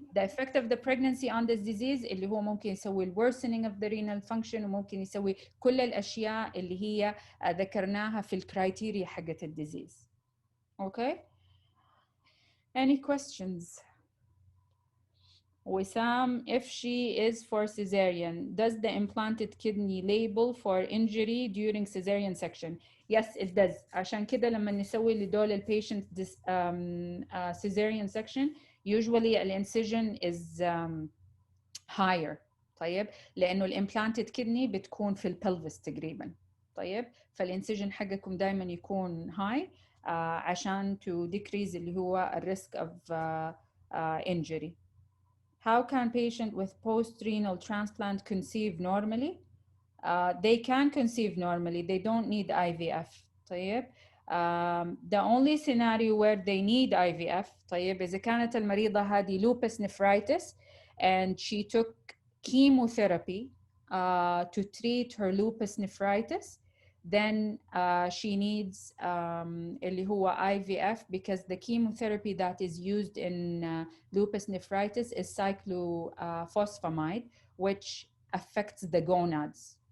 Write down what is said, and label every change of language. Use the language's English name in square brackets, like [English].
[English] The effect of the pregnancy on this disease [Arabic] اللي هو ممكن يسوي [English] worsening of the renal function [Arabic] وممكن يسوي كل الاشياء اللي هي ذكرناها في الكرايتيريا حقت الديزيز. [English] okay. Any questions? Wissam, if she is for cesarean, does the implanted kidney label for injury during cesarean section? Yes, it does. [Arabic] عشان كده لما نسوي لدول البيشنت cesarean section, usually the incision is higher. طيب لأنه الامبلانتد كدني بتكون في البلفس تقريبا. طيب فالانسجن حقكم دائما يكون high عشان [English] to decrease [Arabic] اللي هو الريسك of injury. [English] How can patient with post-renal transplant conceive normally? They can conceive normally. They don't need IVF. طيب. The only scenario where they need IVF [Arabic] طيب إذا كانت المريضة هذه [English] lupus nephritis and she took chemotherapy to treat her lupus nephritis, then she needs [Arabic] اللي هو [English] IVF because the chemotherapy that is used in lupus nephritis is cyclophosphamide, which affects the gonads.